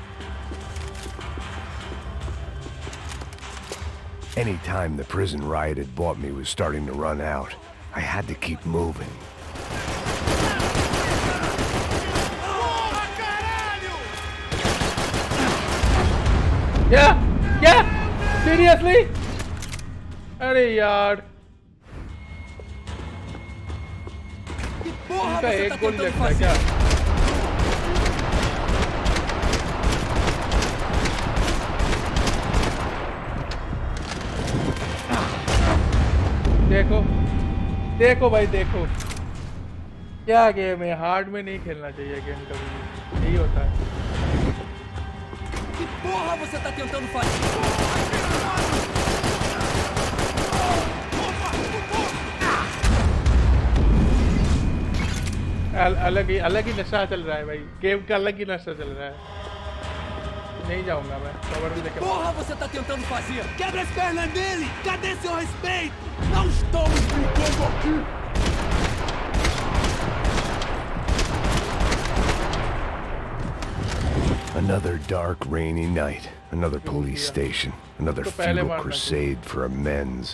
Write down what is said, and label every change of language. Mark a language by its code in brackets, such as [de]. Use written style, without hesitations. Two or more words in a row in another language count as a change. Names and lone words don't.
[en] Any time the prison riot had bought me was starting to run out. I had to keep moving. Yeah! Yeah! Seriously? [hi] अरे यार इनका एक गोल लगता है क्या? देखो देखो भाई देखो क्या गेम है हार्ड में नहीं खेलना चाहिए गेम कभी यही होता है [pt] Que porra você tá tentando fazer? [hi] अलग ही नशा चल रहा है भाई गेम का अलग ही नशा चल रहा है नहीं जाऊंगा मैं कवर में लेके [pt] Porra você tá tentando fazer? Quebra as pernas dele! Cadê seu respeito? Não estamos brincando aqui! [en] Another dark, rainy night. Another police station. Another futile crusade for amends.